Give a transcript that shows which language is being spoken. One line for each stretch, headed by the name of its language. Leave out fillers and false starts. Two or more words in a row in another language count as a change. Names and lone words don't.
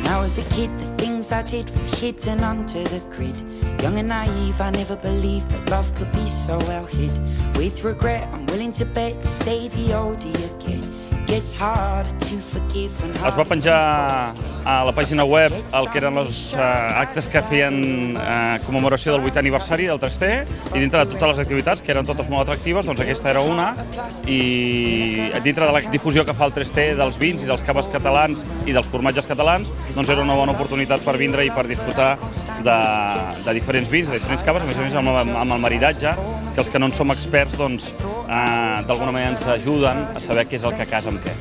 English: was a kid, the things I did were hidden under the grid. Young and naive, I never believed that love could be so well hid. With regret, I'm willing to bet, say the older you get, it gets harder to forgive and
Catalan: Es va penjar a la pàgina web el que eren els actes que feien commemoració del 8è aniversari del 3T, i dintre de totes les activitats, que eren totes molt atractives, doncs aquesta era una, i dintre de la difusió que fa el 3T dels vins i dels caves catalans i dels formatges catalans, doncs era una bona oportunitat per vindre i per disfrutar de diferents vins, de diferents caves, a més amb el maridatge, que els que no en som experts, doncs, d'alguna manera ens ajuden a saber què és el que casa amb què.